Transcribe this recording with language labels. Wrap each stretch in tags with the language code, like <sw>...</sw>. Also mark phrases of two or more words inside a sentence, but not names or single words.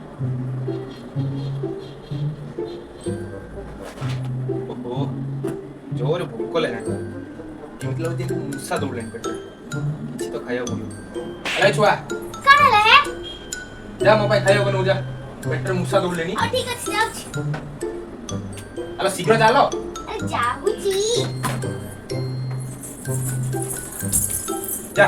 <or>ଓହୋ ଜୋର ଭୋକ ଲଗା ଏମତି ଲଗେ ମୂଷା ଦୌଡ଼େ ପେଟ କିଛି ତ ଖାଇବାକୁ ପଡ଼ିବ। ଆରେ ଛୁଆ କଣ ହେଲା ହେ? ଯା ମୋ ପାଇଁ ଖାଇବାକୁ ନଉ ଯା ପେଟରେ ମୂଷା ଦୌଡ଼ିଲେଣି। ଠିକ ଅଛି ଯାଉଛି। ଆଲୋ ଶୀଘ୍ର ଚାଲ। ଆରେ ଯାଉଛି। ଯା</or>